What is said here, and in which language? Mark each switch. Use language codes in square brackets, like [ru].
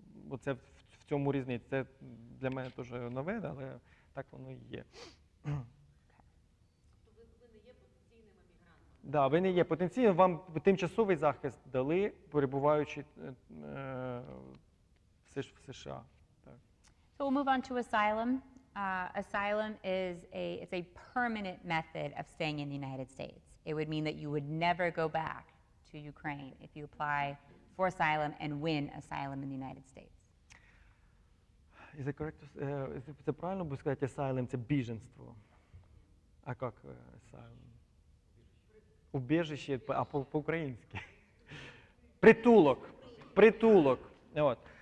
[uk] Оце в цьому різниця. Це для мене теж нове, але так воно і є. Тобто ви не є потенційним емігрантом? Да, ви не є потенційним, вам тимчасовий захист дали, перебуваючи в США. Так. [en] So we'll move on to asylum. Asylum is a permanent method of staying in the United States. It would mean that you would never go back to Ukraine if you apply for asylum and win asylum in the United States. Is it correct? [uk] Це правильно буде сказати, asylum – це біженство. А як asylum? Убежище, а по-українськи? Притулок. Притулок. От.